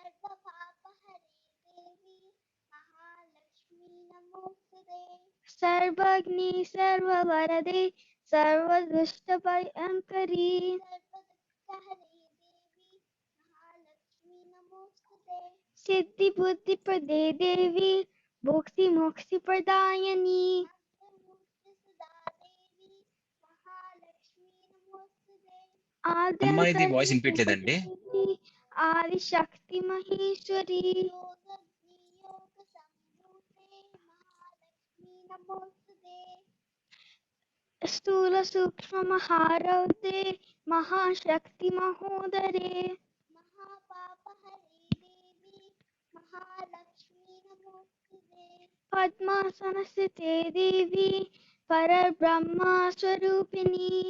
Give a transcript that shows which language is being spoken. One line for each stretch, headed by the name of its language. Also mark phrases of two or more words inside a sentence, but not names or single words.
Sanskrit: सर्वज्ञे सर्ववरदे सर्वदुष्टभयंकरि. सिद्धि बुद्धि प्रदे देवी भोक्ति मोक्ति प्रदायिनी
Telugu: అమ్మా ఇది వాయిస్ వినిపించలేదండి.
Sanskrit: ఆది శక్తి మహేశ్వరి స్థూల సూక్ష్మ మహారౌద్రే మహాశక్తి మహోదరే పద్మాసన స్థితే దేవి పరబ్రహ్మ స్వరూపిణి